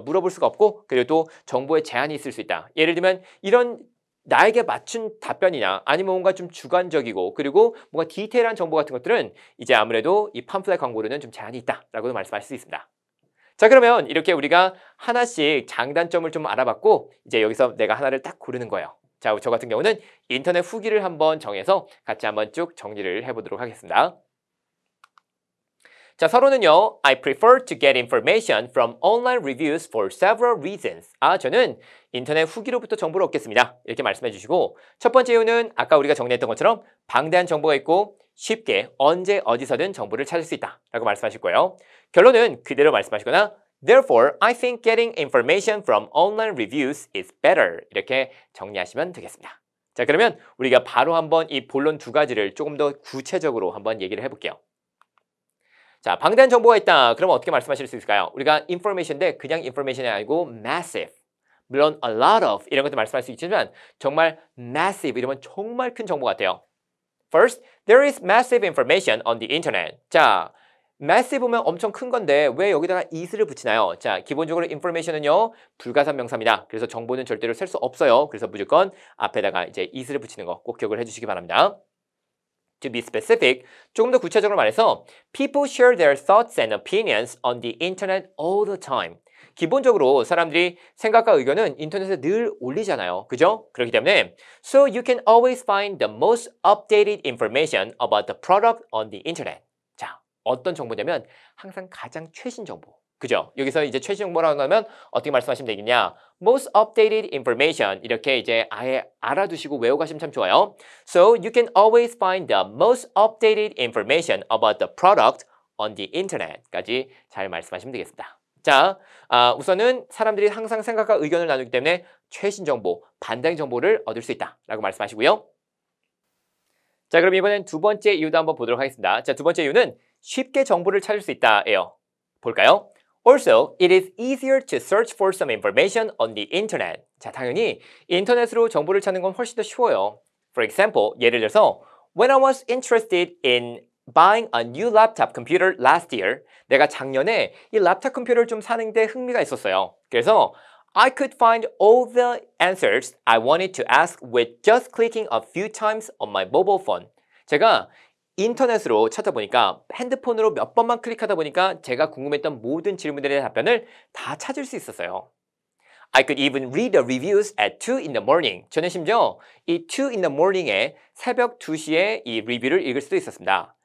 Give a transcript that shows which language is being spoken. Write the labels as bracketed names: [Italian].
[Korean] 물어볼 수가 없고, 그리고 또 정보에 제한이 있을 수 있다. 예를 들면 이런 나에게 맞춘 답변이나 아니면 뭔가 좀 주관적이고 그리고 뭔가 디테일한 정보 같은 것들은 이제 아무래도 이 팜플렛 광고로는 좀 제한이 있다라고도 말씀할 수 있습니다. 자, 그러면 이렇게 우리가 하나씩 장단점을 좀 알아봤고 이제 여기서 내가 하나를 딱 고르는 거예요. 자, 저 같은 경우는 인터넷 후기를 한번 정해서 같이 한번 쭉 정리를 해보도록 하겠습니다. 자, 서론은요. [English] I prefer to get information from online reviews for several reasons. [Korean] 저는 인터넷 후기로부터 정보를 얻겠습니다. 이렇게 말씀해 주시고 첫 번째 이유는 아까 우리가 정리했던 것처럼 방대한 정보가 있고 쉽게 언제 어디서든 정보를 찾을 수 있다 라고 말씀하실 거예요. 결론은 그대로 말씀하시거나 [English] Therefore, I think getting information from online reviews is better. [Korean] 이렇게 정리하시면 되겠습니다. 자, 그러면 우리가 바로 한번 이 본론 두 가지를 조금 더 구체적으로 한번 얘기를 해볼게요. 자, 방대한 정보가 있다. 그러면 어떻게 말씀하실 수 있을까요? 우리가 information인데 그냥 information이 아니고 massive. 물론 [English] a lot of [Korean] 이런 것도 말씀할 수 있지만 정말 massive 이러면 정말 큰 정보 같아요. [English] First, there is massive information on the internet. [Korean] 자, massive면 엄청 큰 건데 왜 여기다가 is를 붙이나요? 자, 기본적으로 information은요 불가산 명사입니다. 그래서 정보는 절대로 셀 수 없어요. 그래서 무조건 앞에다가 이제 is를 붙이는 거 꼭 기억을 해주시기 바랍니다. [English] To be specific, [Korean] 조금 더 구체적으로 말해서 [English] people share their thoughts and opinions on the internet all the time. [Korean] 기본적으로 사람들이 생각과 의견은 인터넷에 늘 올리잖아요. 그죠? 그렇기 때문에 [English] So you can always find the most updated information about the product on the internet. [Korean] 자, 어떤 정보냐면 항상 가장 최신 정보. 그죠? 여기서 이제 최신 정보라고 하면 어떻게 말씀하시면 되겠냐? [English] Most updated information [Korean] 이렇게 이제 아예 알아두시고 외워가시면 참 좋아요. [English] So you can always find the most updated information about the product on the internet까지 [Korean] 잘 말씀하시면 되겠습니다. 자, 우선은 사람들이 항상 생각과 의견을 나누기 때문에 최신 정보, 반대인 정보를 얻을 수 있다라고 말씀하시고요. 자, 그럼 이번엔 두 번째 이유도 한번 보도록 하겠습니다. 자, 두 번째 이유는 쉽게 정보를 찾을 수 있다예요. 볼까요? [English] Also, it is easier to search for some information on the internet. [Korean] 자, 당연히 인터넷으로 정보를 찾는 건 훨씬 더 쉬워요. [English] For example, [Korean] 예를 들어서 [English] When I was interested in buying a new laptop computer last year, [Korean] 내가 작년에 이 랩탑 컴퓨터를 좀 사는 데 흥미가 있었어요. 그래서 [English] I could find all the answers I wanted to ask with just clicking a few times on my mobile phone. [Korean] 제가 인터넷으로 찾아보니까 핸드폰으로 몇 번만 클릭하다 보니까 제가 궁금했던 모든 질문들에 대한 답변을 다 찾을 수 있었어요. [English] I could even read the reviews at 2 in the morning. [Korean] 저는 심지어 이 [English] 2 in the morning [Korean] 에 새벽 2시에 이 리뷰를 읽을 수도 있었습니다.